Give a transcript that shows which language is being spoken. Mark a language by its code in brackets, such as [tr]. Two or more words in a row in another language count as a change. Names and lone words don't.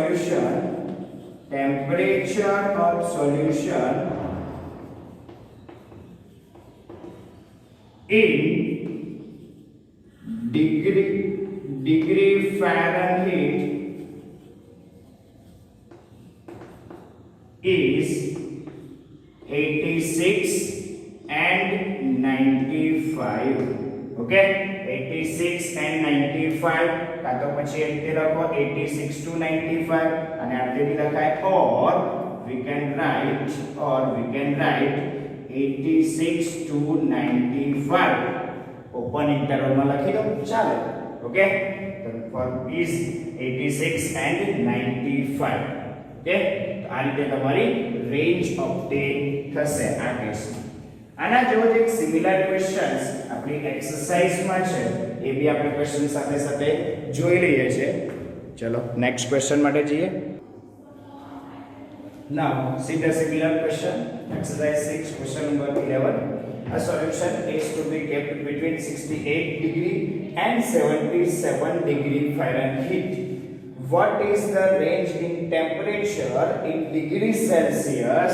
[en] solution in degree Fahrenheit is 86 and 95. Okay, 86 and 95 [hi] का तो [gu] પછી એટલે લખો 86 to 95 અને આપણે બી લખાય [en] or we can write 86 to 95 open interval [gu] માં લખી દો ચાલે. [en] ઓકે, તો for is 86 and 95. [gu] ઓકે, તો આ રીતે તમારી [en] range obtain [gu] થશે આ કેસમાં. આના જેવો જ એક [en] similar questions [gu] આપણી એક્સરસાઇઝમાં છે, એ બી આપણે ક્વેશ્ચન સાથે સાથે જોઈ લઈએ છે. ચલો [en] next question [gu] માટે જઈએ. [en] Now see the similar question, exercise 6, question number 11. A solution is to be kept between 68 degree and 77 degree Fahrenheit. What is the range in temperature in degree Celsius?